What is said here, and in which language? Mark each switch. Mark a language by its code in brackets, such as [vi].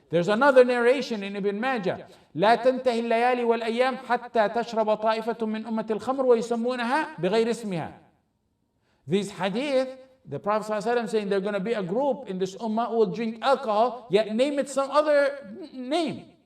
[en] There's another narration in Ibn Majah. [ar] لا تنتهي الليالي والأيام حتى تشرب طائفة من أمة الخمر ويسمونها بغير اسمها. [en] These hadith, the Prophet sallallahu alaihi wasallam saying there's going to be a group in this ummah who will drink alcohol, yet name it some other name.